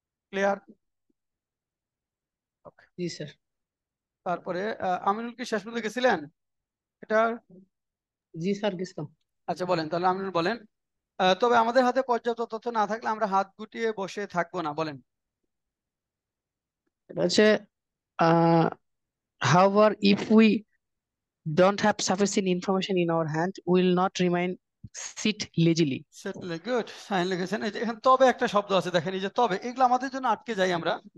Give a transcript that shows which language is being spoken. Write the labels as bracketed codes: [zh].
[bn] Clear? জি sir. তারপরে আমিনুল কি শেষ পর্যন্ত গেছিলেন এটা? জি স্যার গেছিলাম। আচ্ছা বলেন, তাহলে আমিনুল বলেন। তবে আমাদের হাতে পর্যাপ্ত তথ্য না থাকলে আমরা হাত গুটিয়ে বসে থাকবো না। বলেন। এটা হচ্ছে [en] however if we don't have sufficient information in our hand we will not remain sit lazily. [bn] সেটলি good, sign লিখেছেন। এই যে এখানে তবে একটা শব্দ আছে দেখেন, এই যে তবে, এগুলো আমাদের জন্য আটকে যাই আমরা।